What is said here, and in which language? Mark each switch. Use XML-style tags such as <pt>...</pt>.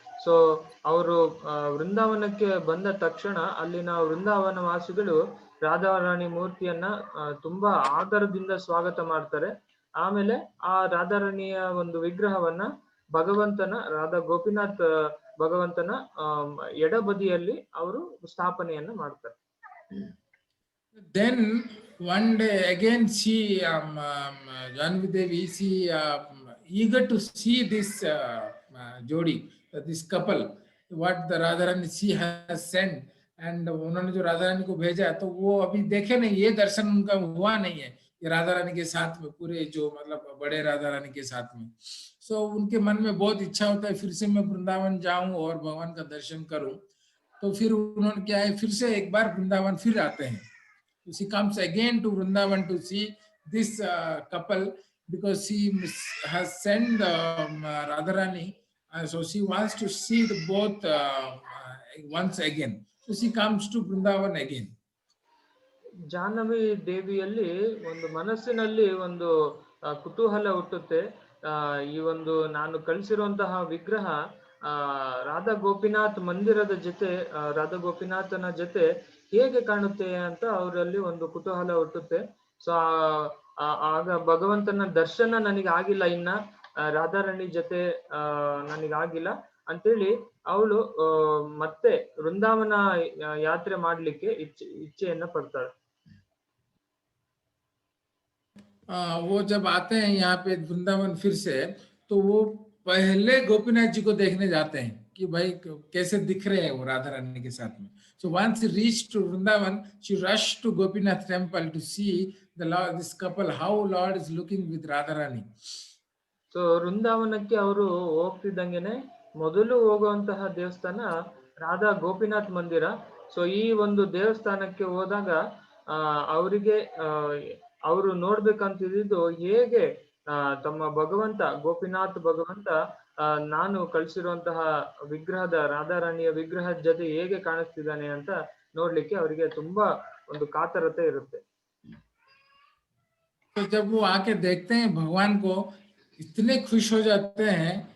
<kn>So ಅವರು ವೃಂದಾವನಕ್ಕೆ ಬಂದ ತಕ್ಷಣ ಅಲ್ಲಿನ ವೃಂದಾವನ ವಾಸಿಗಳು ರಾಧಾರಾಣಿ ಮೂರ್ತಿಯನ್ನ ತುಂಬಾ ಆದರದಿಂದ ಸ್ವಾಗತ ಮಾಡ್ತಾರೆ. ಆಮೇಲೆ ಆ ರಾಧಾರಾಣಿಯ ಒಂದು ವಿಗ್ರಹವನ್ನ ರಾಧಾ ಗೋಪಿನಾಥ್ ಭಗವಂತನ ಎಡಬದಿಯಲ್ಲಿ ಅವರು ಸ್ಥಾಪನೆಯನ್ನ ಮಾಡ್ತಾರೆ.</kn> <en>Then one day again she Janvi Devi, she eager to see this jodi, this couple, what the Radharani she has sent, and</en> <hi>उन्होंने जो राधा रानी को भेजा तो वो अभी देखे नहीं, ये दर्शन उनका हुआ नहीं है ये राधा रानी के साथ में, पूरे जो मतलब बड़े राधा रानी के साथ में. सो उनके मन में बहुत इच्छा होता है फिर से मैं वृंदावन जाऊं और भगवान का दर्शन करूं. तो फिर उन्होंने क्या है, फिर से एक बार वृंदावन फिर आते हैं.</hi> <en>She comes again to Vrindavan to see this couple because she has sent Radharani, so she wants to see the both once again. So she comes to Vrindavan again.</en> <kn>Jahnavi ದೇವಿಯಲ್ಲಿ ಒಂದು ಮನಸ್ಸಿನಲ್ಲಿ ಒಂದು ಕುತೂಹಲ ಹುಟ್ಟುತ್ತೆ. ಈ ಒಂದು ನಾನು ಕಳಿಸಿರುವಂತಹ ವಿಗ್ರಹ ರಾಧಾ ಗೋಪಿನಾಥ್ ಮಂದಿರದ ಜೊತೆ, ರಾಧಾ ಗೋಪಿನಾಥನ ಜೊತೆ ಹೇಗೆ ಕಾಣುತ್ತೆ ಅಂತ ಅವರಲ್ಲಿ ಒಂದು ಕುತೂಹಲ ಹುಟ್ಟುತ್ತೆ. ಸೊ ಆಗ ಭಗವಂತನ ದರ್ಶನ ನನಗೆ ಆಗಿಲ್ಲ, ಇನ್ನ ರಾಧಾರಾಣಿ ಜೊತೆ ನನಗಾಗಿಲ್ಲ ಅಂತೇಳಿ ಅವಳು ಮತ್ತೆ ವೃಂದಾವನ ಯಾತ್ರೆ ಮಾಡ್ಲಿಕ್ಕೆ ಇಚ್ಛೆಯನ್ನ ಪಡ್ತಾಳೆ.</kn> <hi>वो जब आते हैं यहाँ पे वृंदावन फिर से, तो वो पहले गोपीनाथ जी को देखने जाते हैं कि भाई कैसे दिख रहे हैं वो राधा रानी के साथ में.</hi> <en>So once she reached to Vrindavan, she rushed to Gopinath temple to see the Lord, this couple, how Lord is looking with Radharani.</en> <kn>So ವೃಂದಾವನಕ್ಕೆ ಅವರು ಹೋಗ್ತಿದ್ದಂಗೆನೆ ಮೊದಲು ಹೋಗುವಂತಹ ದೇವಸ್ಥಾನ ರಾಧಾ ಗೋಪಿನಾಥ್ ಮಂದಿರ. ಸೊ ಈ ಒಂದು ದೇವಸ್ಥಾನಕ್ಕೆ ಹೋದಾಗ ಅವರಿಗೆ ಅವರು ನೋಡ್ಬೇಕಂತಿದ್ದು ಹೇಗೆ ತಮ್ಮ ಭಗವಂತ ಗೋಪಿನಾಥ್ ಭಗವಂತ ನಾನು ಕಳ್ಸಿರುವಂತಹ ವಿಗ್ರಹದ ರಾಧಾರಾಣಿಯ ವಿಗ್ರಹದ ಜೊತೆ ಹೇಗೆ ಕಾಣಿಸ್ತಿದ್ದಾನೆ ಅಂತ ನೋಡ್ಲಿಕ್ಕೆ ಅವರಿಗೆ ತುಂಬಾ ಒಂದು ಕಾತರತೆ ಇರುತ್ತೆ.</kn> <hi>तो जब वो आके देखते हैं भगवान को, इतने खुश हो जाते हैं.</hi>